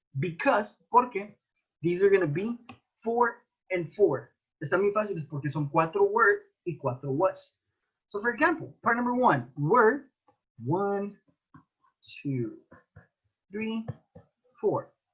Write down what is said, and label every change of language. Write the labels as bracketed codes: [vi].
[en] Because, porque these are going to be 4 and 4. [es] Están muy fáciles porque son 4 were y 4 was. [en] So for example, part number 1, were 1, 2, 3, 4.